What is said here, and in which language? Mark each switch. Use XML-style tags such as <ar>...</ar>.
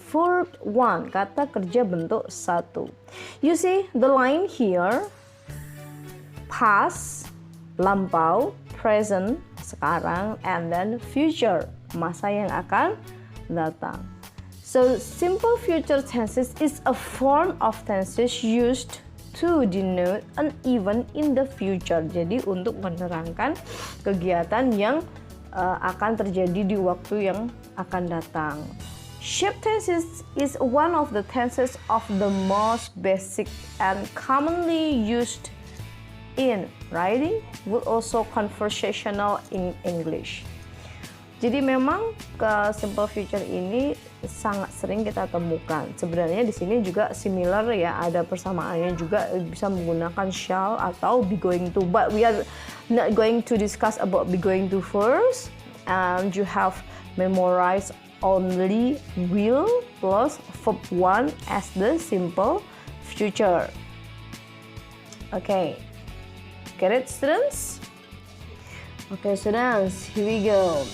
<en>Verb 1,</en> <id>kata kerja bentuk 1.</id> <en>You see the line here, past, lampau, present, sekarang, and then future,</en> <id>masa yang akan datang.</id> <en>So simple future tenses is a form of tenses used to denote an event in the future.</en> <id>Jadi untuk menerangkan kegiatan yang akan terjadi di waktu yang akan datang.</id> <en>Shape tenses is one of the tenses of the most basic and commonly used in writing, but also conversational in English.</en> <id>Jadi memang simple future ini sangat sering kita temukan. Sebenarnya di sini juga similar ya, ada persamaannya juga, bisa menggunakan shall atau be going to.</id> <en>But we are not going to discuss about be going to first. And you have memorized only will plus verb 1 as the simple future. Okay, get it, students? Okay, students, here we go.</en>